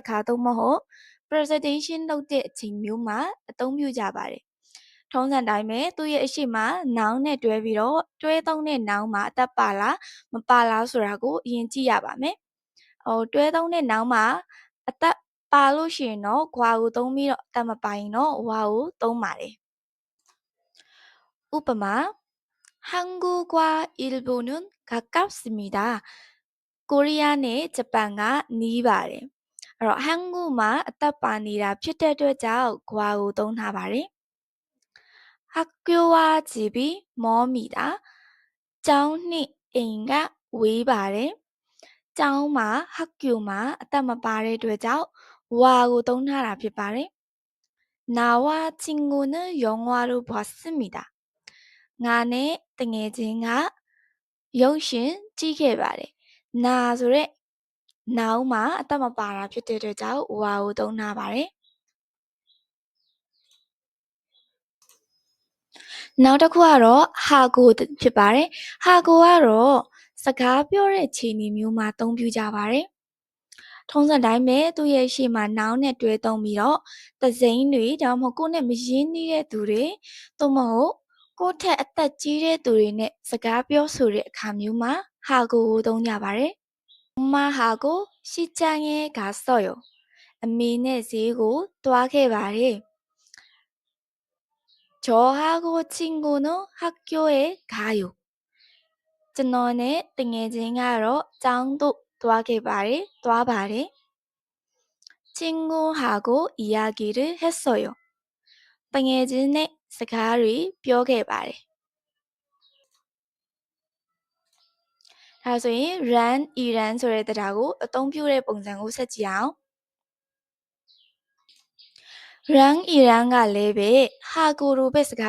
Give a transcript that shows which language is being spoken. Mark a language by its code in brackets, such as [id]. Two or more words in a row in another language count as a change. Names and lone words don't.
[my] အခါသို့မဟုတ် presentation လုပ်တဲ့အချိန်မျိုးမှာအသုံးပြုကြပါတယ်။ထုံးစံတိုင်းပဲသူ့ရဲ့အရှိမ noun နဲ့တွဲပြီးတော့တွဲသုံးတဲ့ noun မှာအသက်ပါလားမပါလားဆိုတာကိုအရင်ကြည့်ရပါမယ်။တွဲသုံးတဲ့ noun မှာအသက်ပါလို့ရှိရင်တော့ gwa ကိုသုံးပြီးတော့အသက်မပါရင်တော့ wa ကိုသုံးပါတယ်။ဥပမာ [ko] 한국과 일본은 가깝습니다. [my] 코리아 နဲ့ဂျပန်ကနီးပါတယ်။အဲ့တော့ 한국 မှာအသက်ပါနေတာဖြစ်တဲ့အတွက်ကြောင့် gwa ကိုသုံးထားပါတယ်။ [ko] 학교와 집이 멉니다. [my] ကျောင်းနှင့်အိမ်ကဝေးပါတယ်။ကျောင်းမှာ학교မှာအသက်မပါတဲ့အတွက်ကြောင့် wa ကိုသုံးထားတာဖြစ်ပါတယ်။ [ko] 나와 친구는 영화를 봤습니다. [my] ငါနဲ့တငယ်ချင်းကရုပ်ရှင်ကြည့်ခဲ့ပါတယ်။နာဆိုတဲ့ noun မှာအသက်မပါတာဖြစ်တဲ့အတွက်ကြောင့် wa ကိုသုံးထားပါတယ် ။နောက်တစ်ခုကတော့ ha ကိုဖြစ်ပါတယ်။ ha ကိုကတော့စကားပြောတဲ့အခြေအနေမျိုးမှာအသုံးပြုကြပါတယ်။ထုံးစံတိုင်းပဲသူ့ရဲ့ရှေ့မှာ noun နဲ့တွဲသုံးပြီးတော့တစိမ့်တွေဒါမှမဟုတ်ကိုယ့်နဲ့မရင်းနှီးတဲ့သူတွေသို့မဟုတ်ကိုယ့်ထက်အသက်ကြီးတဲ့သူတွေနဲ့စကားပြောဆိုတဲ့အခါမျိုးမှာ ha ကိုသုံးကြပါတယ်။ [ko] 엄마하고 시장에 갔어요. [my] အမေနဲ့ဈေးကိုသွားခဲ့ပါတယ်။ [ko] 저하고 친구는 학교에 가요. [my] ကျွန်တော်နဲ့တငယ်ချင်းကတော့ကျောင်းသို့သွားခဲ့ပါတယ်။သွားပါတယ်။ [ko] 친구하고 이야기를 했어요. [my] တငယ်ချင်းနဲ့စကားတွေပြောခဲ့ပါတယ်။ဒါဆိုရင် run iran ဆိုတဲ့တရားကိုအသုံးပြုတဲ့ပုံစံကိုဆက်ကြည့်အောင်။ run iran ကလည်းပဲ ha ကိုလိုပဲစကား